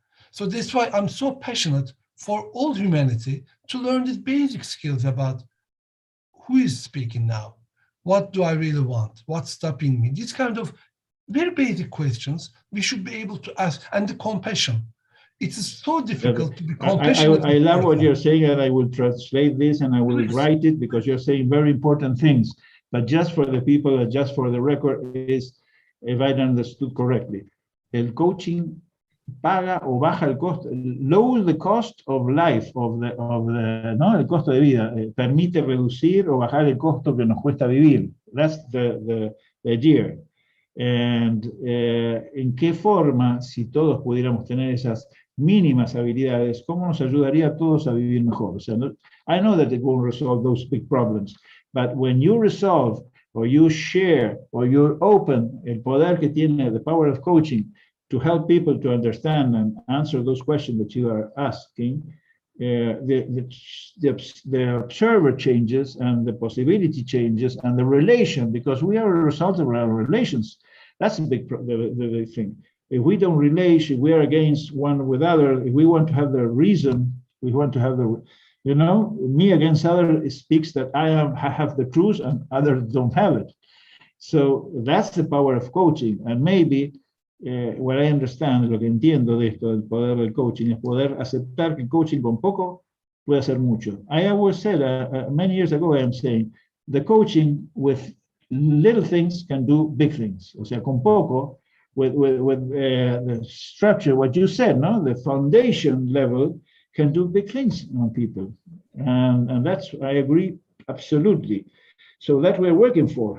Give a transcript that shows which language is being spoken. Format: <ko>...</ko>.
<en>So that's why I'm so passionate for all humanity to learn these basic skills about who is speaking now, what do I really want, what's stopping me, these kind of very basic questions we should be able to ask, and the compassion. It is so difficult to be compassionate. I love what you're saying, and I will translate this and I will write it, because you're saying very important things. But just for the people, just for the record, is, if I understood correctly, el coaching</en> <es>paga o baja el costo,</es> <en>lower the cost of life,</en> <es>¿no? El costo de vida, permite reducir o bajar el costo que nos cuesta vivir.</es> <en>That's the idea. And,</en> <es>¿en qué forma, si todos pudiéramos tener esas mínimas habilidades, cómo nos ayudaría a todos a vivir mejor? O sea,</es> <en>I know that it won't resolve those big problems, but when you resolve, or you share, or you open</en> <es>el poder que tiene,</es> <en>the power of coaching, to help people to understand and answer those questions that you are asking, the observer changes and the possibility changes and the relation, because we are a result of our relations. That's the big thing. If we don't relate, if we are against one with other, if we want to have the reason, we want to have the, you know, me against other speaks that I have the truth and others don't have it. So that's the power of coaching. And maybe what I understand,</en> <es>lo que entiendo de esto, del poder del coaching, es poder aceptar que el coaching con poco puede hacer mucho.</es> <en>I always said, many years ago, I am saying, the coaching with little things can do big things.</en> <es>O sea, con poco,</es> <en>with the structure, what you said, no? The foundation level can do big things on people. And that's, I agree, absolutely. So that we're working for.</en>